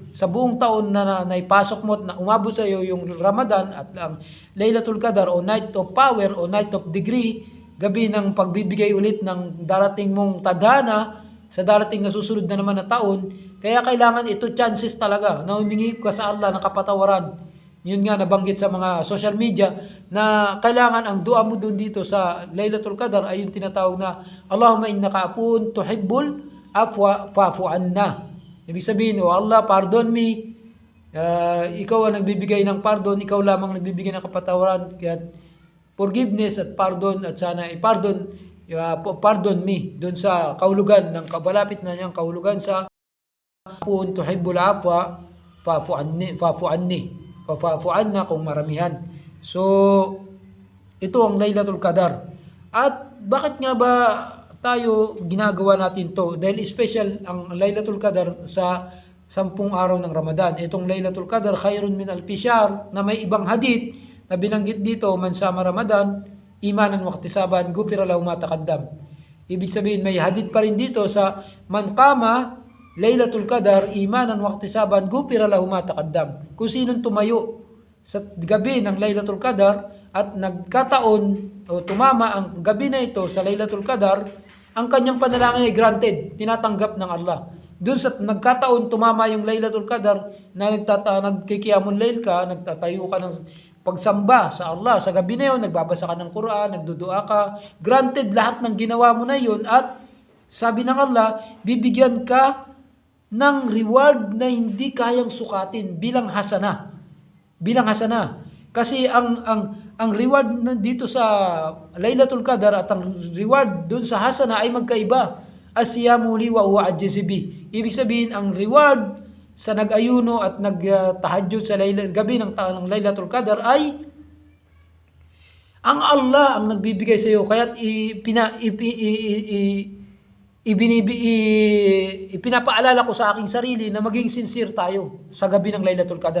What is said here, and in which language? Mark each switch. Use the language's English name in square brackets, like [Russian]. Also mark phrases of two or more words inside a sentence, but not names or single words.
[Filipino] Sa buong taon na naipasok mo at na umabot sa iyo yung Ramadan at ang Laylatul Qadar o [English] Night of Power [Filipino] o [English] Night of Degree, [Filipino] gabi ng pagbibigay ulit ng darating mong tadhana sa darating na susunod na naman na taon. Kaya kailangan ito chances talaga na humingi ka sa Allah ng kapatawaran. Yun nga nabanggit sa mga social media na kailangan ang dua mo doon dito sa Laylatul Qadar ay yung tinatawag na [Arabic] اللهم إنك عفو تحب العفو فاعف عنا. [Filipino] Ibig sabihin, [English] oh Allah, pardon me. [Filipino] Ikaw ang nagbibigay ng pardon, ikaw lamang nagbibigay ng kapatawaran. Kaya forgiveness at pardon at sana [English] pardon me [Filipino] doon sa kahulugan ng kabalapit na niyang kahulugan sa [Arabic] عفو تحب العفو فاعف عنا [Filipino] kung maramihan. So, ito ang Laylatul Qadar. At bakit nga ba tayo ginagawa natin to? Dahil special ang Laylatul Qadar sa 10 araw ng Ramadan. Itong Laylatul Qadar, [Arabic] خير من ألف شهر, [Filipino] na may ibang hadith na binanggit dito, [Arabic] من صام رمضان إيمانا واحتسابا غفر له ما تقدم. [Filipino] Ibig sabihin, may hadith pa rin dito sa [Arabic] من قام ليلة القدر إيمانا واحتسابا غفر له ما تقدم. [Filipino] Kung sinong tumayo sa gabi ng Laylatul Qadar at nagkataon o tumama ang gabi na ito sa Laylatul Qadar, ang kanyang panalangin ay granted, tinatanggap ng Allah. Doon sa nagkataon tumama yung Laylatul Qadar na nagkikiamon layl ka, nagtatayo ka ng pagsamba sa Allah sa gabi na yun, nagbabasa ka ng Quran, nagdudua ka, granted lahat ng ginawa mo na yun at sabi ng Allah, bibigyan ka ng reward na hindi kayang sukatin bilang hasana. Bilang hasana. Kasi ang reward dito sa Laylatul Qadar at ang reward dun sa hasana ay magkaiba. [Arabic] الصيام لي وهو أجزي به. [Filipino] Ibig sabihin ang reward sa nag-ayuno at nagtahajjud sa gabi ng Laylatul Qadar ay ang Allah ang nagbibigay sa iyo. Kaya ipinapaalala ko sa aking sarili na maging sincere tayo sa gabi ng Laylatul Qadar.